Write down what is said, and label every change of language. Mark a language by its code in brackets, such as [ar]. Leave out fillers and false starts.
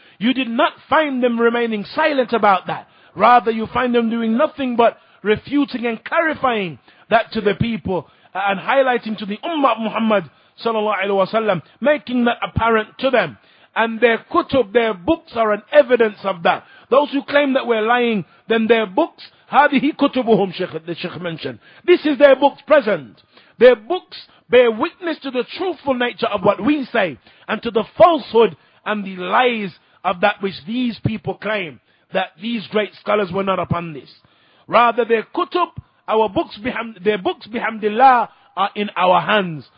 [en] You did not find them remaining silent about that. Rather, you find them doing nothing but refuting and clarifying that to the people and highlighting to the ummah of Muhammad sallallahu alaihi wasallam, making that apparent to them. And their kutub, their books are an evidence of that. Those who claim that we're lying, then their books [ar] هذه كتبهم, الشيخ mentioned. [en] This is their books present. Their books bear witness to the truthful nature of what we say and to the falsehood and the lies of that which these people claim, that these great scholars were not upon this. Rather, their kutub, our books, their books, bihamdillah, are in our hands.